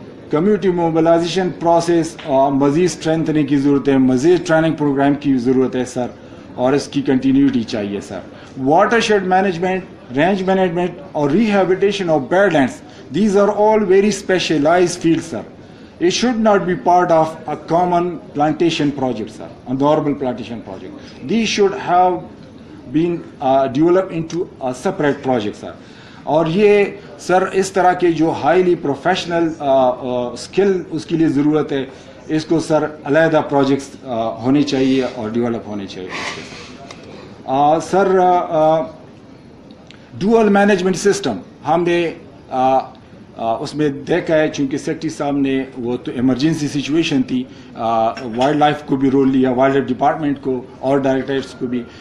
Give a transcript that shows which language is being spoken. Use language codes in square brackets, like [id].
[ur] Community mobilisation process مزید strengthening کی ضرورت ہے, مزید ٹریننگ پروگرام کی ضرورت ہے سر, اور اس کی کنٹینیوٹی چاہیے سر. [en] Watershed management, range management اور rehabilitation of bad lands, these are all very specialised field sir. It should not be part of a common plantation project, sir, a normal plantation project. These should have been developed into a separate project, sir. [ur] اور یہ سر اس طرح کے جو highly professional skill اس کے لیے ضرورت ہے, اس کو سر علیحدہ پروجیکٹس ہونے چاہیے اور ڈیولپ ہونے چاہیے اس کے سر. ڈوئل مینجمنٹ سسٹم ہم نے اس میں دیکھا ہے, چونکہ سیکٹری صاحب نے وہ تو ایمرجنسی سچویشن تھی, وائلڈ لائف کو بھی رول لیا, وائلڈ لائف ڈپارٹمنٹ کو اور ڈائریکٹریٹس کو بھی.